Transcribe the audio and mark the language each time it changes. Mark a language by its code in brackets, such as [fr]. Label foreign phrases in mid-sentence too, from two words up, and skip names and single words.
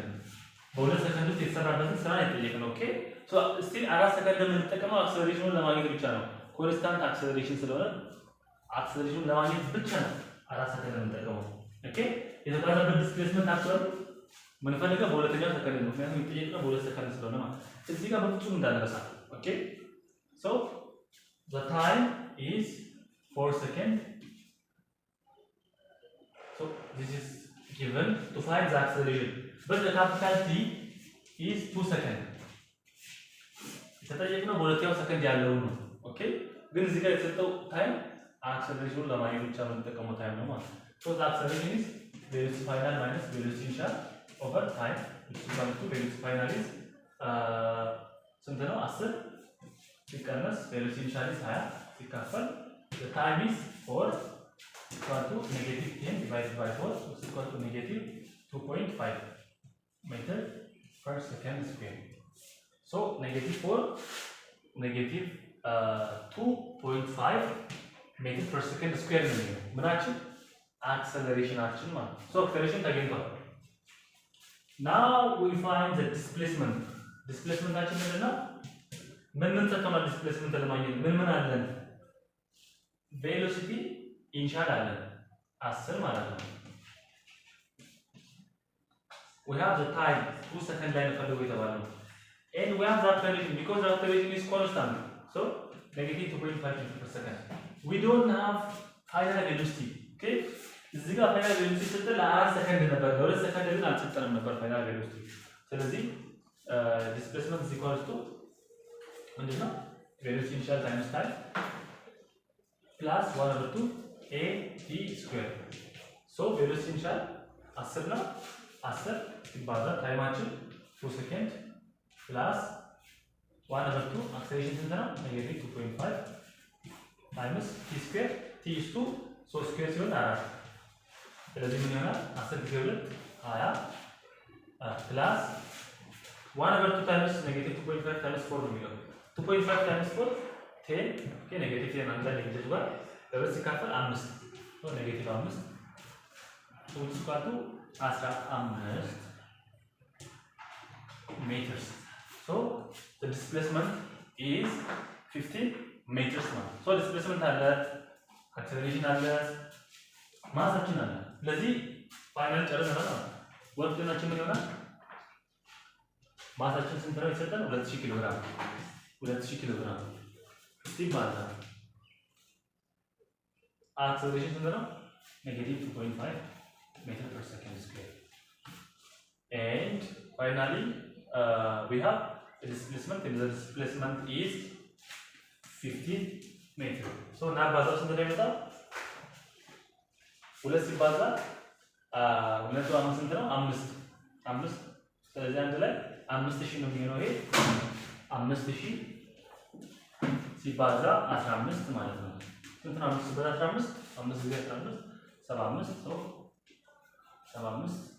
[am] ነው። በ2 ሰከንድ ውስጥ የተሰራበትን ስራ የተጠየቀው። [en] okay so still [am] 4 ሰከንድ የምንጠቀመው አክሰለሬሽኑን ለማግኘት ብቻ ነው። [en] constant acceleration [am] ስለሆነ አክሰለሬሽኑን ለማግኘት ብቻ ነው 4 ሰከንድ የምንጠቀመው። ኦኬ የተጓዘበት ዲስፕሌስመንት አክሰል ምንፈልገው በሁለተኛው ሰከንድ ነው። ምክንያቱም የተጠየቀው በ2 ሰከንድ ስለሆነ ማለት እዚህ ጋር በፍጹም እንዳንረሳ። [en] okay so the time is 4 seconds. So this is given to find the acceleration, but the capital T is 2 seconds. [am] የተጠየቅነው በሁለተኛው ሰከንድ ያለው ነው። ኦኬ ግን እዚህ ጋር የተሰጠው ታይም አክሰለሬሽኑን ለማግኘት ብቻ የምንጠቀመው ታይም ነው ማለት ነው። [en] So the acceleration is velocity final minus velocity initial over time, which is equal to velocity final is [am] ስንት ነው? [en] 10 ሲቀነስ velocity initial is 20 ሲካፈል the time is 4 equal to negative 10 divided by 4, which is equal to negative 2.5 meter per second square. So negative 4 negative 2.5 meter per second square [am] ነው ምናችን [en] acceleration [am] ማለት ነው። [en] So acceleration ተገኝቷል። Now we find the displacement. [am] displacementአችን ምንድነው? ምን ተጠቅመን displacement ለማግኘት ምን አለን? [en] velocity initial [am] አለን 10 ማለት ነው። [en] we have the time 2 seconds [am] ላይ ነው ፈልጎ የተባለው [en] and we have the acceleration because the acceleration is constant so negative 2.5 meter per second we don't have final velocity okay [am] እዚህ ጋር [en] final velocity [am] ስትል ለ4 ሰከንድ ነበር ለ2 ሰከንድ ግን አልተሰጠንም ነበር [en] final velocity [am] ስለዚህ [en] displacement is equal to ምንድነው velocity initial times time plus 1/2 a t square so velocity initial 10 [am] ነው 10 ሲባዛ ታይማችን 2 ሰከንድ ፕላስ 1/2 አክሰሌሬሽን ስንት ነው [en] negative 2.5 times t square t is 2 so [am] ስኩዌር ሲሆን 4 ስለዚህ ምን ይሆናል 10 ጊዜ 2 20 [en] plus 1/2 times negative 2.5 times 4 [am] ነው የሚለው 2.5 ታይምስ 4 10 [en] okay negative 10 [am] አንተ ኔጌቲቭ ጋር ለበስ ሲካፈል 5 ነው ኔጌቲቭ 5 [en] which is equal to 15 meters so the displacement is 15 meters now so [am] displacement አለ acceleration አለ ማሳችን አለ ስለዚህ ፋይናል ጨርሰናል ወርክናችን ምን ይሆናል ማሳችን ስንት ነው የተሰጠን 2000 ኪሎ ግራም 2000 ኪሎ ግራም ሲባዛ [en] acceleration [am] ስንት ነው [en] negative 2.5 meter per second square and finally we have the displacement and the displacement is 15 meter so now [am] ባዛው ስንት ነው የሚመጣው ሁለት ሲባዛ ሁለቱ አሁን ስንት ነው 5 ስለዚህ አንድ ላይ 5000 ነው የሚሆነው ይሄ 5000 ሲባዛ 15 ማለት ነው ስንት ነው 5 ሲባዛ 15 5 ጊዜ 15 75 so 75